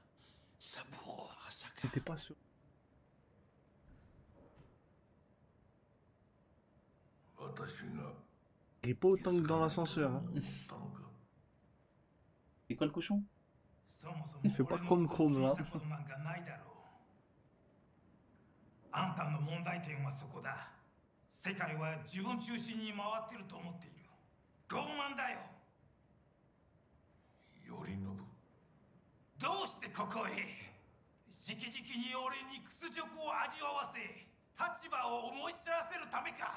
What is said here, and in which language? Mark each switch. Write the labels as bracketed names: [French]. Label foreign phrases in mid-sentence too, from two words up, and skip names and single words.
[French] Saburo Arasaka. J'étais pas sûr. Il est pas autant que dans l'ascenseur. Hein. C'est quoi le cochon? Il fait pas chrome là. [Japanese] あんたの問題点はそこだ。世界は自分中心に回ってると思っている。傲慢だよ。頼信。どうしてここへ？直々に俺に屈辱を味わわせ、立場を思い知らせるためか。